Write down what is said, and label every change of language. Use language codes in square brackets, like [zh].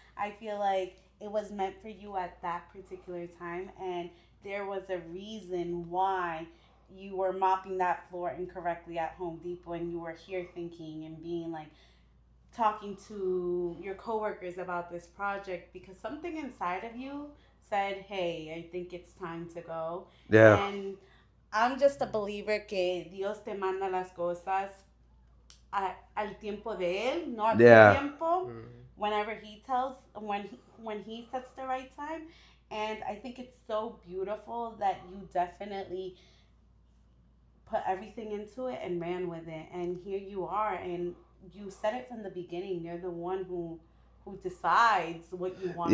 [en] I feel like it was meant for you at that particular time, and there was a reason why you were mopping that floor incorrectly at Home Depot, and you were here thinking and being like talking to your coworkers about this project because something inside of you said, "Hey, I think it's time to go." Yeah. And I'm just a believer [es] que Dios te manda las cosas al tiempo de él, no a tu [en] Yeah. [es] tiempo. [en] Whenever he tells, when he sets the right time, and I think it's so beautiful that you definitely put everything into it and ran with it, and here you are, and you said it from the beginning. You're the one who decides what you want to